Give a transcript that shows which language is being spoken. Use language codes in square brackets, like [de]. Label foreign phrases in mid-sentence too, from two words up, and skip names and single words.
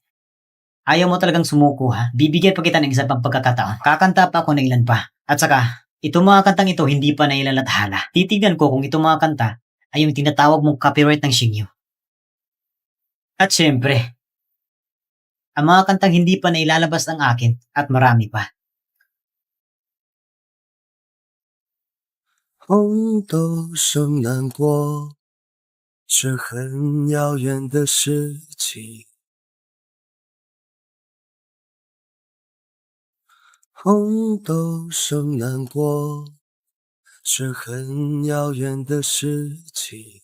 [tl] Ayaw mo talagang sumuko ha? Bibigyan pa kita ng isa pang pagkakataon. Kakanta pa ako ng ilan pa. At saka, itong mga kantang ito hindi pa nailalathala. Titignan ko kung itong mga kanta ay yung tinatawag mong copyright ng Xingyu. At syempre, ang mga kantang hindi pa nailalabas ang akin at marami pa. [zh] 红豆生南国，是很遥远的事情。红豆生南国，是很遥远的事情。